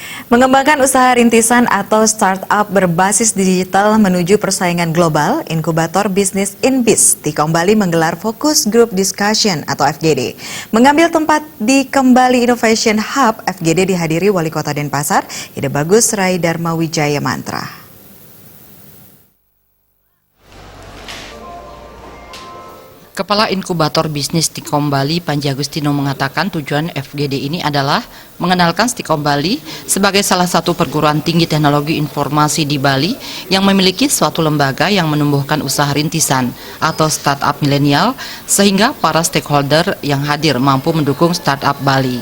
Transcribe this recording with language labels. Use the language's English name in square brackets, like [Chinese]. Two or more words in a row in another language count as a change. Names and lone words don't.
[Indonesian] Mengembangkan usaha rintisan atau startup berbasis digital menuju persaingan global, Inkubator Bisnis Inbis di Kembali menggelar [English] Focus Group Discussion [Indonesian] atau FGD. Mengambil tempat di Kembali Innovation Hub, FGD dihadiri Wali Kota Denpasar, Ide Bagus Rai Dharma Wijaya Mantra. Kepala Inkubator Bisnis Stikombali Panji Agustino mengatakan tujuan FGD ini adalah mengenalkan Stikombali sebagai salah satu perguruan tinggi teknologi informasi di Bali yang memiliki suatu lembaga yang menumbuhkan usaha rintisan atau startup milenial sehingga para stakeholder yang hadir mampu mendukung startup Bali.